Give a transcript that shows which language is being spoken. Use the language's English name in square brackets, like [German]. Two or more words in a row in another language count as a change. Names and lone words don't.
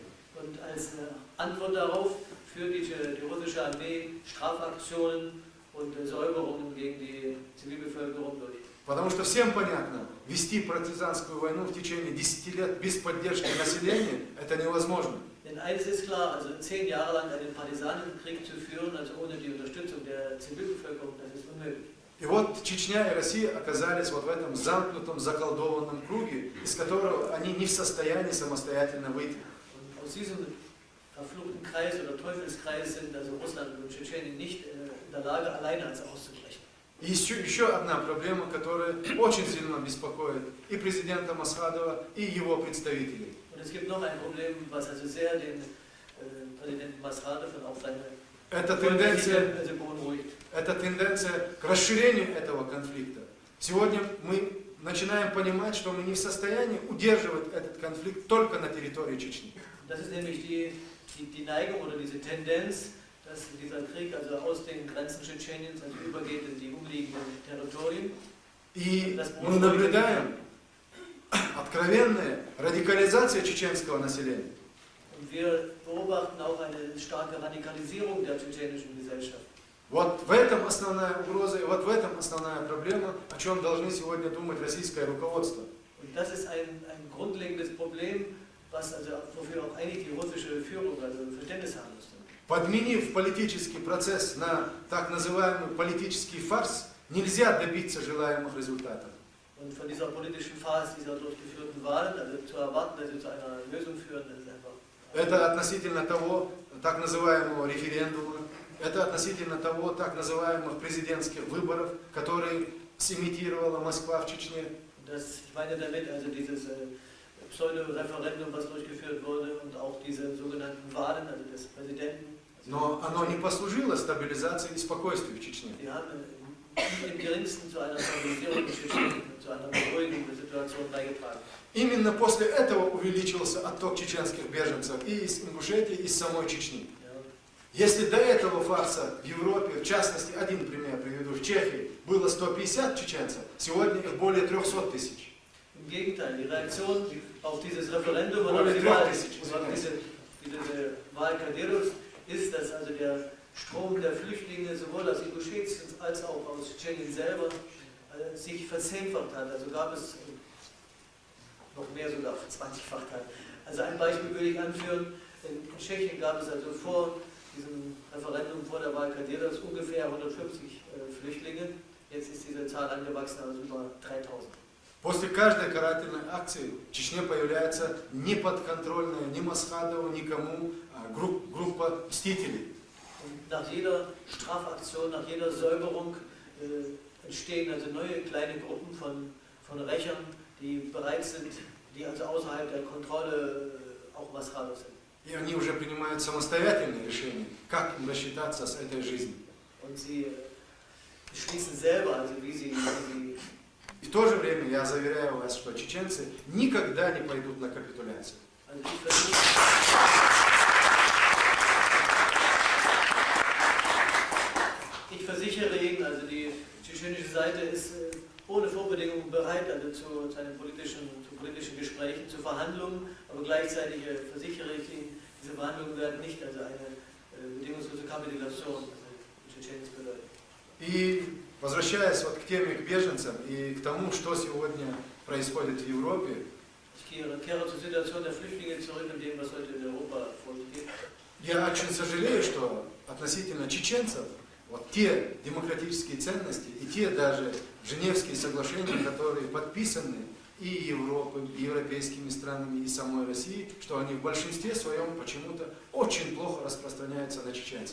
[German] Und als Antwort darauf führt die russische Armee Strafaktionen und Säuberungen gegen die Zivilbevölkerung durch. [Russian] Потому что всем понятно, вести партизанскую войну в течение 10 лет без поддержки населения – это невозможно. [German] Denn eines ist klar, also 10 Jahre lang einen Partisanenkrieg zu führen, also ohne die Unterstützung der Zivilbevölkerung, das ist unmöglich. [Russian] И вот Чечня и Россия оказались вот в этом замкнутом, заколдованном круге, из которого они не в состоянии самостоятельно выйти. [German] Und aus diesem verfluchten Kreis oder Teufelskreis sind also Russland und Tschetschenien nicht in der Lage, alleine als auszubrechen. [Russian] И еще одна проблема, которая очень сильно беспокоит и президента Масхадова, и его представителей. [German] Und es gibt noch ein Problem, was also sehr den Präsidenten Maskhadov und auch seine [Russian] Это тенденция к расширению этого конфликта. Сегодня мы начинаем понимать, что мы не в состоянии удерживать этот конфликт только на территории Чечни. [German] Das ist nämlich die Neigung oder diese Tendenz, dass dieser Krieg also aus den Grenzen Tschetscheniens also übergeht in die umliegenden Territorien. [Russian] И мы наблюдаем откровенная радикализация чеченского населения. [German] Und wir beobachten auch eine starke Radikalisierung der tschetschenischen Gesellschaft. [Russian] Вот в этом основная угроза, и вот в этом основная проблема, о чем должны сегодня думать российское руководство. [German] Und das ist ein grundlegendes Problem, wofür auch eigentlich die russische Führung also Verständnis haben müsste. [Russian] Подменив политический процесс на так называемый политический фарс, нельзя добиться желаемых результатов. [German] Und von dieser politischen Phase, dieser durchgeführten Wahlen, also zu erwarten, dass sie zu einer Lösung führen, das ist einfach. [Russian] Это относительно того так называемого референдума, это относительно того так называемых президентских выборов, которые сымитировала Москва в Чечне. [German] Ich meine damit also dieses Pseudo-Referendum, was durchgeführt wurde, und auch diese sogenannten Wahlen, also des Präsidenten. [Russian] Но оно не послужило стабилизации и спокойствию в Чечне. [German] Die haben im geringsten zu einer Stabilisierung in Tschetschenien, zu einer Beruhigung der Situation beigetragen. [Russian] Именно после этого увеличился отток чеченских беженцев и из Ингушетии, и из самой Чечни. Если до этого фарса в Европе, в частности, один пример приведу, в Чехии было 150 чеченцев, сегодня их более 300 тысяч. [German] Im Gegenteil, die Reaktion auf dieses Referendum und auf diese Wahl Kadyrovs ist, dass also der Strom der Flüchtlinge sowohl aus Inguschetien als auch aus Tschetschenien selber sich verzehnfacht hat. Also gab es noch mehr sogar verzwanzigfacht hat. Also ein Beispiel würde ich anführen. In Tschechien gab es also vor diesem Referendum, vor der Wahl Kadyrovs ungefähr 150 Flüchtlinge. Jetzt ist diese Zahl angewachsen auf über 3000. [Russian] После каждой карательной акции в Чечне появляется неподконтрольная ни Масхадову, никому группа мстителей. [German] Und nach jeder Strafaktion, nach jeder Säuberung entstehen also neue kleine Gruppen von Rächern, die bereit sind, die also außerhalb der Kontrolle auch Maschados sind. [Russian] И они уже принимают самостоятельные решения, как им рассчитаться с этой жизнью. [German] Und sie beschließen selber, also wie sie [Russian] И в то же время я заверяю вас, что чеченцы никогда не пойдут на капитуляцию. [German] Ich versichere Ihnen, also die tschetschenische Seite ist ohne Vorbedingungen bereit, also zu politischen Gesprächen, zu Verhandlungen, aber gleichzeitig versichere ich Ihnen, diese Verhandlungen werden nicht also eine bedingungslose Kapitulation in Tschetschenien bedeuten. [Russian] И возвращаясь вот к теме, к беженцам и к тому, что сегодня происходит в Европе, [German] Ich kehre zur Situation der Flüchtlinge zurück und dem, was heute in Europa vorgeht. [Russian] я очень сожалею, что относительно чеченцев вот те демократические ценности и те даже Женевские соглашения, которые подписаны и Европой, и европейскими странами, и самой Россией, что они в большинстве своем почему-то очень плохо распространяются на чеченцев.